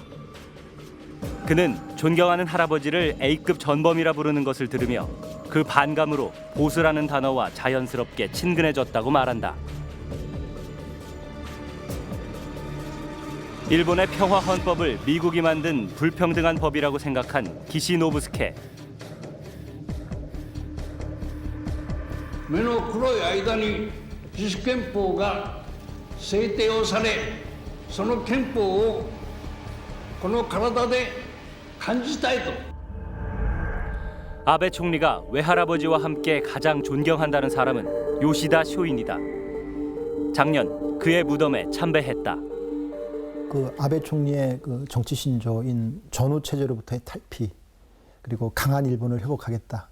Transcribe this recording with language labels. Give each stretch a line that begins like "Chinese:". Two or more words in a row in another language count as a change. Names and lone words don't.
Korean: 그는 존경하는 할아버지를 A급 전범이라 부르는 것을 들으며 그 반감으로 보수라는 단어와 자연스럽게 친근해졌다고 말한다. 일본의 평화 헌법을 미국이 만든 불평등한 법이라고 생각한 기시노부스케.
Japanese: 目の黒い間に自主憲法が制定をされ、その憲法をこの体で感じたいと。
Korean: 아베 총리가 외할아버지와 함께 가장 존경한다는 사람은 요시다 쇼인이다. 작년 그의 무덤에 참배했다. 그 아베 총리의 그 정치 신조인 전후 체제로부터의 탈피, 그리고 강한 일본을 회복하겠다.